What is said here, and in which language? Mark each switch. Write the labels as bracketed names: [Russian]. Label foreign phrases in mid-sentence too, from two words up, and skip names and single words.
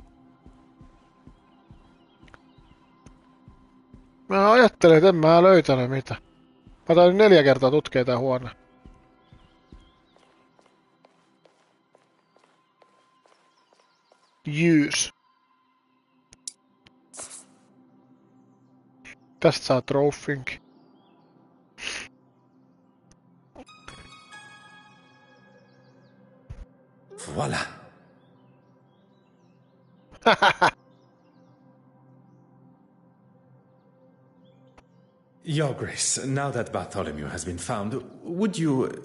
[Finnish] Mä ajattelin, että en mä löytänyt mitä. Mä tain 4 kertaa tutkia tää huone. [English] Use. [Finnish] Tästä saa trofinkin. [English] Voilà. Your Grace, now that Bartholomew has been found, would you...